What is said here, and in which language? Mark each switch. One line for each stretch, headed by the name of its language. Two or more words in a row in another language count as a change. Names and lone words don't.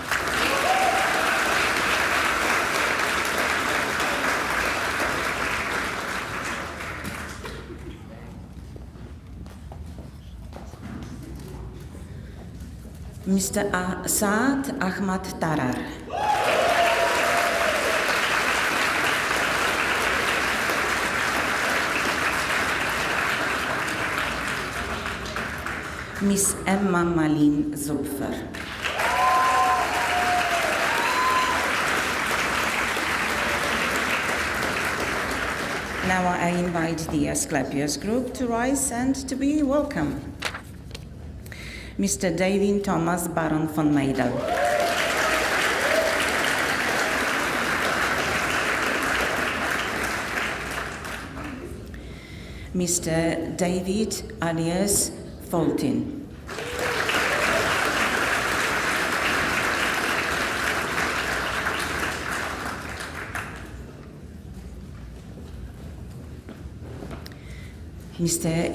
English: Mr. Saad Ahmad Tarar. Miss Emma Malin Zupfer. Now I invite the Asclepius group to rise and to be welcome. Mr. David Thomas Baron von Meidel. Mr. David alias Fulton. Mr.